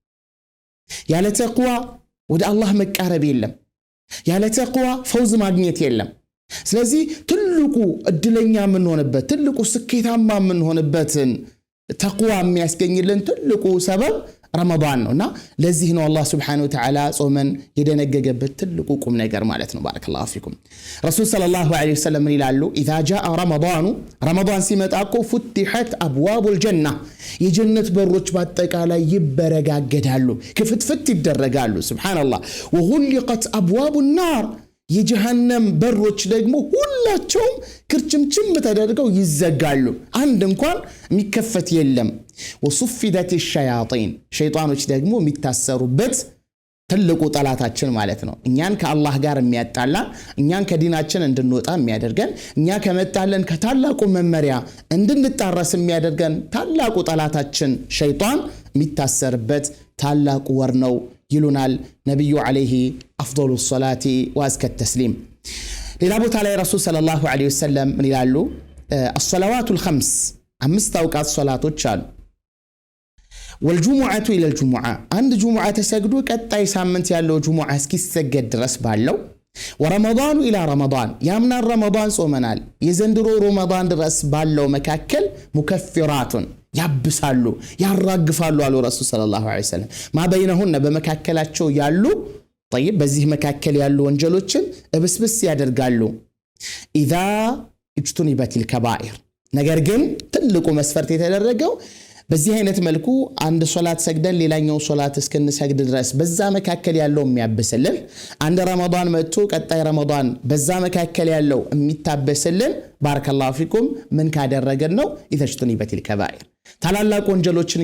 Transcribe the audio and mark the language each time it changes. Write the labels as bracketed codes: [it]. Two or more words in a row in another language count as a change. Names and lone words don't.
[am] ያለ ተቅዋ ወደ አላህ መቃረብ የለም፣ ያለ ተቅዋ ፈውዝ ማግኘት የለም። ስለዚህ ትልቁ እድለኛ የምንሆንበት ትልቁ ስኬታማ የምንሆንበትን ተቅዋ የሚያስገኝልን ትልቁ ሰበብ ረመዳን ነውና ለዚህ ነው አላህ [ar] سبحانه وتعالى [am] ጾመን የደነገገበት ትልቁ ቁም ነገር ማለት ነው። [ar] بارك الله فيكم። [am] ረሱል [ar] صلى الله عليه وسلم [am] ይላሉ [ar] إذا جاء رمضان [am] ሲመጣ እኮ [ar] فتحت أبواب الجنة [am] የጀነት በሮች በአጠቃላይ ይበረጋገዳሉ፣ ክፍትፍት ይደረጋሉ። ሱብሃንአላህ [ar] وغلقت أبواب النار [am] የጀሃነም በሮች ደግሞ ሁላቸውም ክርችምችም ተደርገው ይዘጋሉ አንድ እንኳን የሚከፈት የለም [ar] وصفدت الشياطين [am] ሸይጣኖች ደግሞ የሚታሰሩበት ትልቁ ጠላታችን ማለት ነው እኛን ከአላህ ጋር የሚያጣላ እኛን ከዲናችን እንድንወጣ የሚያደርገን እኛ ከመጣለን ከታላቁ መመሪያ እንድንጣረስ የሚያደርገን ታላቁ ጠላታችን ሸይጣን የሚታሰርበት ታላቁ ወር ነው ይሉናል ነብዩ [ar] عليه أفضل الصلاة وأزكى التسليم [am] ሌላ ቦታ ላይ ረሱል [ar] صلى الله عليه وسلم [am] ምን ይላሉ [ar] الصلوات الخمس [am] አምስት አውቃት ሶላቶች አሉ [ar] والجمعه الى الجمعه عند جمعه تسجدوا [am] ቀጣይ ሳምንት ያለው ጁሙዓ እስኪሰገድ ድረስ ባለው [ar] ورمضان الى رمضان [am] ያምና ረመዳን ጾመናል የዘንድሮ ረመዳን ድረስ ባለው መካከል ሙከፍራቱን ያብሳሉ ያራግፋሉ አሉ ረሱል [ar] صلى الله عليه وسلم ما بينهن [am] በመካከላቸው ያሉ طيب በዚህ መካከል ያሉ ወንጀሎችን እብስብስ ያደርጋሉ [ar] اذا اجتنبت الكبائر [am] ነገር ግን ትልቁ መስፈርት የተደረገው በዚህ አይነት መልኩ አንድ ሶላት ሰግደን ሌላኛው ሶላት እስከንሰግድ ድረስ በዛ መካከል ያለው የሚያበስልን አንድ ረመዳን መጥቶ ቀጣይ ረመዳን በዛ መካከል ያለው የሚታበስልን [ar] بارك الله فيكم [am] ምን ካደረገን ነው [ar] اجتنبت الكبائر [am] ታላላቅ ወንጀሎችን